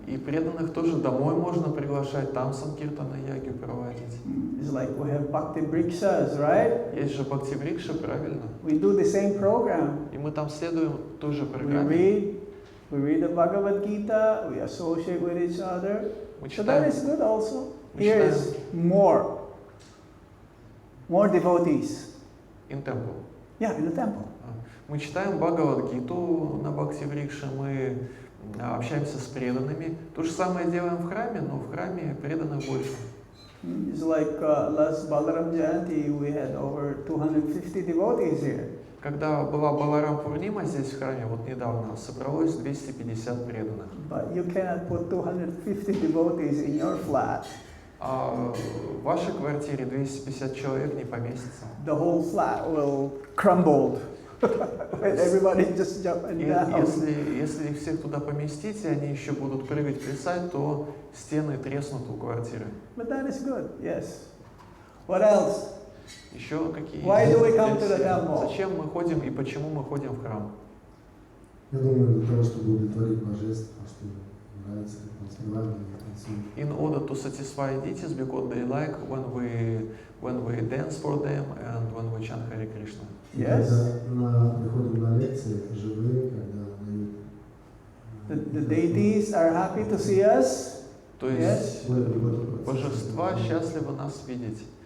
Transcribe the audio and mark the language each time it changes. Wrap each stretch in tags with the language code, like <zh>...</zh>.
<ru>И преданных тоже домой можно приглашать, там Санкиртана Яги проводить.</ru> <en>It's like we have Bhakti Brikshas, right?</en> <ru>Есть же Бхакти Брикша, правильно?</ru> <en>We do the same program.</en> <ru>И мы там следуем той же программе.</ru> <en>We read the Bhagavad Gita, we associate with each other. So that is good also. Here is more devotees. In temple. Yeah, in the temple.</en> <ru>Мы читаем Бхагавад-гиту на Бхакти Брикше, мы общаемся с преданными. То же самое делаем в храме, но в храме преданных больше.</ru> <en>It's like last Balaram Jayanti, we had over 250 devotees here.</en> <ru>Когда была Баларам Пурнима здесь в храме, вот недавно, собралось 250 преданных.</ru> <en>But you cannot put 250 devotees in your flat.</en> <ru>А в вашей квартире 250 человек не поместится.</ru> <en>The whole flat will crumble. Everybody just jump and down.</en> <ru>Если их всех туда поместить, и они еще будут прыгать, плясать, то стены треснут у квартиры.</ru> <en>But that is good, yes. What else?</en> <ru>Еще какие?</ru> <en>Why do we come to the temple?</en> <ru>Зачем мы ходим и почему мы ходим в храм? Я думаю, для того, чтобы удовлетворить божество, что нравится, как мы спеваем и танцуем.</ru> <en>In order to satisfy deities, because they like when we dance for them and when we chant Hare Krishna. Yes.</en> <ru>Когда приходим на лекции, живые, когда дают.</ru> <en>The deities are happy to see us.</en> <ru>То есть божества счастливы нас видеть.</ru>